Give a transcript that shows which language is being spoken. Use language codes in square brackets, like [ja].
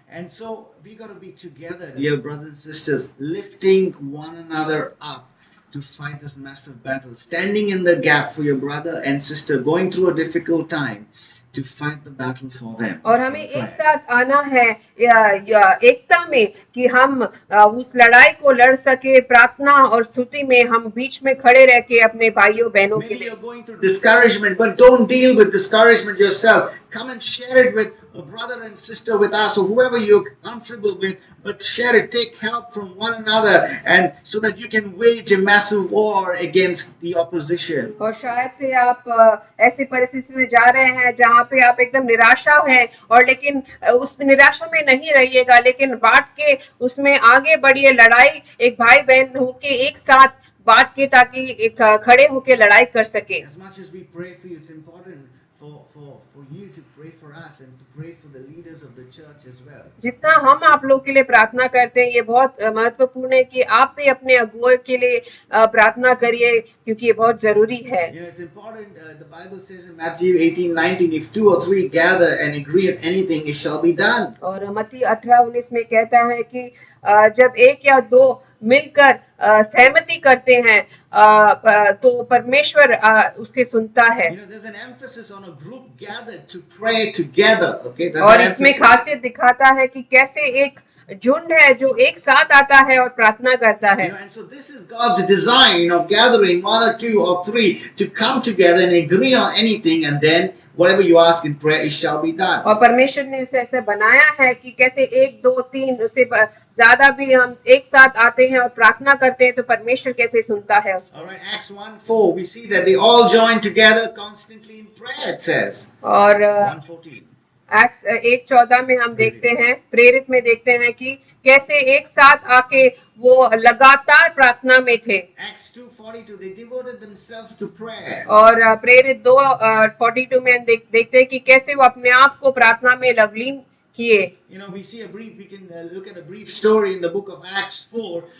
[en] And so we got to be together, dear brothers and sisters, lifting one another up to fight this massive battle, standing in the gap for your brother and sister going through a difficult time, to fight the battle for them. [hi] और हमें एक साथ आना है या एकता में कि हम उस लड़ाई को लड़ सके। प्रार्थना और स्तुति में हम बीच में खड़े रह के अपने भाइयों बहनों के [en] Maybe [hi] लिए। [en] you're going through discouragement, but don't deal with discouragement yourself. Come and share it with a brother and sister, with us, or whoever you're comfortable with, but share it. Take help from one another, and so that you can wage a massive war against the opposition. [hi] और शायद से आप ऐसी परिस्थिति में जा रहे हैं जहाँ पे आप एकदम निराशा है, और लेकिन उस निराशा में नहीं रहिएगा, लेकिन बांट के उसमें आगे बढ़िए। लड़ाई एक भाई बहन होके एक साथ बांट के, ताकि एक खड़े होके लड़ाई कर सके। [en] As much as we pray for you, it's important for you to pray for us and to pray for the leaders of the church as well. [hi] जितना हम आप लोग के लिए प्रार्थना करते हैं, ये बहुत महत्वपूर्ण है कि आप भी अपने अगुओं के लिए प्रार्थना करिए, क्योंकि ये बहुत जरूरी है। [en] It's important. The Bible says in Matthew 18:19, if 2 or 3 gather and agree on anything, it shall be done. [hi] और मत्ती 18:19 में कहता है कि जब एक या दो मिलकर सहमति करते हैं, तो परमेश्वर उससे सुनता है। [en] There's an emphasis on a group gathered to pray together. Okay, [hi] और इसमें खासियत दिखाता है कि कैसे एक झुंड है जो एक साथ आता है और प्रार्थना करता है। [en] And so this is God's design of gathering 1 or 2 or 3 to come together and agree on anything, and then whatever you ask in prayer, it shall be done. [hi] और परमेश्वर ने उसे ऐसे बनाया है कि कैसे 1 2 3 उससे ज्यादा भी हम एक साथ आते हैं और प्रार्थना करते हैं, तो परमेश्वर कैसे सुनता है उसको। [en] All right, Acts 1:4, we see that they all join together constantly in prayer, it says. [hi] और 1:14. एक्ट्स 1:14 में हम देखते हैं, प्रेरित में देखते हैं कि कैसे एक साथ आके वो लगातार प्रार्थना में थे। [en] Acts 2:42, they devoted themselves to prayer. [hi] और प्रेरित 2:42 में हम देखते हैं कि कैसे वो अपने आप को प्रार्थना में लवलीन किए। [en] We see we can look at a brief story in the book of Acts 4.